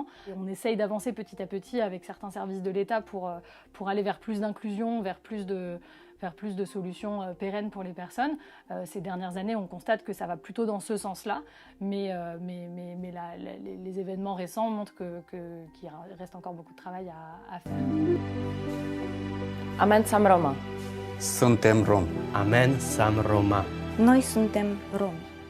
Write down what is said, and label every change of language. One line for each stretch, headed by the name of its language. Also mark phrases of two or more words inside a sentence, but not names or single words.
French: Et on essaye d'avancer petit à petit avec certains services de l'État pour aller vers plus d'inclusion, vers plus de solutions pérennes pour les personnes. Ces dernières années, on constate que ça va plutôt dans ce sens-là, mais les événements récents montrent qu'il reste encore beaucoup de travail à faire.
Romany: Amen sam Roma.
Romanian: Suntem Rom.
Romany: Amen sam Roma.
Romanian: Noi suntem romi.